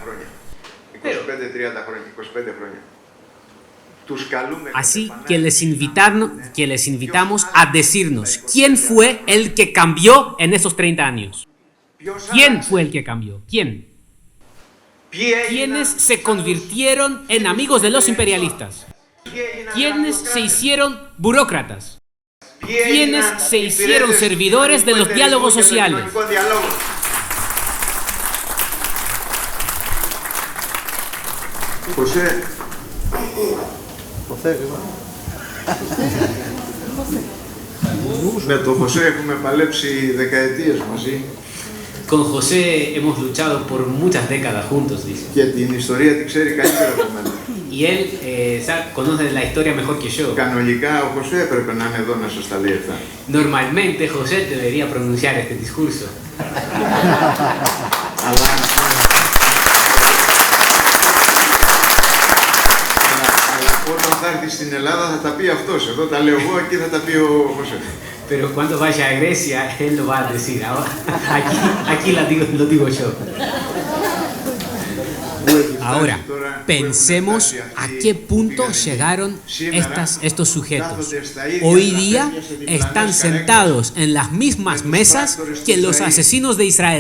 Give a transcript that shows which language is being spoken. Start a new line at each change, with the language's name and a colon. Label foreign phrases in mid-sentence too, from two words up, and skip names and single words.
Spanish: Así que les invitamos a decirnos quién fue el que cambió en esos 30 años. ¿Quién fue el que cambió? ¿Quién? ¿Quiénes se convirtieron en amigos de los imperialistas? ¿Quiénes se hicieron burócratas? ¿Quiénes se hicieron servidores de los diálogos sociales?
Greek: Με τον José έχουμε παλέψει δεκαετίες μαζί.
Spanish: Con José hemos luchado por muchas décadas juntos, dice.
Greek: Και την ιστορία την ξέρει καλύτερα από μένα.
Spanish: Y él conoce la historia mejor que yo.
Greek: Κανονικά ο José έπρεπε να είναι εδώ να σας τα λέει αυτά.
Spanish: Normalmente José debería pronunciar este discurso.
Greek: Αλλά όταν θα έρθει στην Ελλάδα θα τα πει αυτός. Εδώ τα λέω εγώ, εκεί θα τα πει ο José.
Spanish: Pero cuando vaya a Grecia, él lo va a decir. Aquí lo digo yo. Ahora, pensemos a qué punto llegaron estos sujetos. Hoy día están sentados en las mismas mesas que los asesinos de Israel.